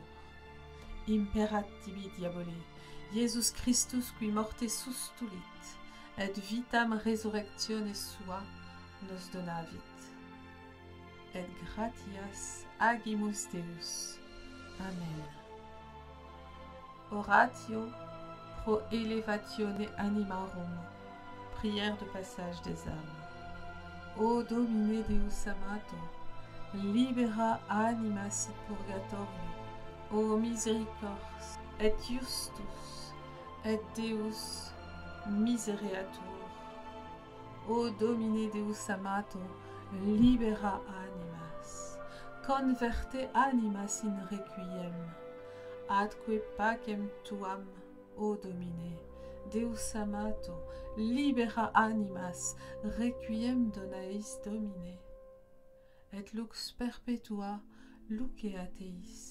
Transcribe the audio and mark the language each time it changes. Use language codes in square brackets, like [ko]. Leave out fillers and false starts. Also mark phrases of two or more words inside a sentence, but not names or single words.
[la] Imperatibi diabole, Iesus Christus qui morte sustulit, et vitam resurrectione sua nos donavit. Et gratias agimus Deus. Amen. Oratio pro elevatione animarum. [fr] Prière de passage des âmes. [la] O Domine Deus amato, libera animas in purgatorio. O misericors, et justus, et Deus misereatur. O Domine Deus amato, libera animas, converte animas in requiem, atque pacem tuam, o Domine, Deus amato, libera animas, requiem dona eis Domine, et lux perpetua lucea teis.